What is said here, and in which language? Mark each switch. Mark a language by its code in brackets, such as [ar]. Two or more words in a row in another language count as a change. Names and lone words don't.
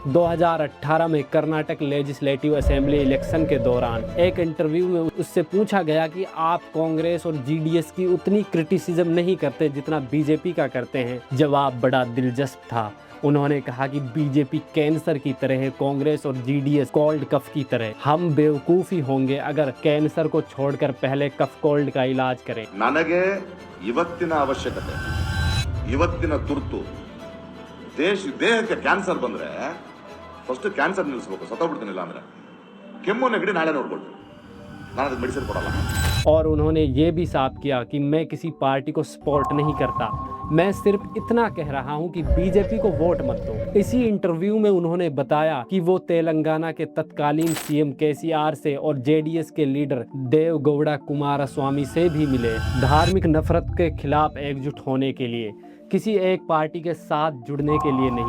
[hi] 2018 में कर्नाटक [en] Legislative Assembly Election [hi] के दौरान एक इंटरव्यू में उससे पूछा गया कि आप कांग्रेस और जीडीएस की उतनी क्रिटिसिज्म नहीं करते जितना बीजेपी का करते हैं। जवाब बड़ा दिलचस्प था। उन्होंने कहा कि बीजेपी कैंसर की तरह है, कांग्रेस और जीडीएस [en] cold cough [hi] की तरह। हम बेवकूफ़ी होंगे अगर कैंसर को छोड़कर पहले [en] cough cold [hi] का इलाज करें। [kn] ನನಗೆ ಇವತ್ತಿನ ಅವಶ್ಯಕತೆ, ಇವತ್ತಿನ ತುರ್ತು ದೇಹಕ್ಕೆ ಕ್ಯಾನ್ಸರ್ ಬಂದ್ರೆ ಫಸ್ಟ್ ಕ್ಯಾನ್ಸರ್ ನಿಲ್ಲಿಸಬೇಕು, ಸತ್ತೋಗ್ಬಿಡ್ತೀನಿಲ್ಲ ಅಂದ್ರೆ ಕೆಮ್ಮು ನೆಗಡಿ ನಾಳೆ ನೋಡ್ಕೊಳ್ತೀನಿ, ನಾನು ಅದಕ್ಕೆ ಮೆಡಿಸಿನ್ ಕೊಡಲ್ಲ। [hi] और उन्होंने ये भी साफ किया कि मैं किसी पार्टी को सपोर्ट नहीं करता, मैं सिर्फ इतना कह रहा हूं कि बीजेपी को वोट मत दो। इसी इंटरव्यू में उन्होंने बताया कि वो तेलंगाना के तत्कालीन सीएम केसीआर से और जेडीएस के लीडर देवगौड़ा कुमारस्वामी से भी मिले, धार्मिक नफरत के खिलाफ एकजुट होने के लिए, किसी एक पार्टी के साथ जुड़ने के लिए नहीं।